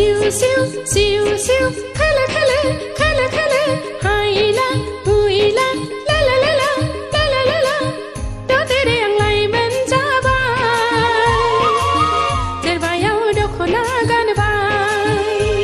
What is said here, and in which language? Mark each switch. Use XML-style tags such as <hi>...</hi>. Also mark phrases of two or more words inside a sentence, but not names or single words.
<brx>सिउ सिउ सिउ खेले खेले खेले खेले हाइला हुइला ला ला ला ला ला ला ला ला दोदेरे आंलाय मोनजाबाय जेरबायाव दख'ना गानबाय</brx>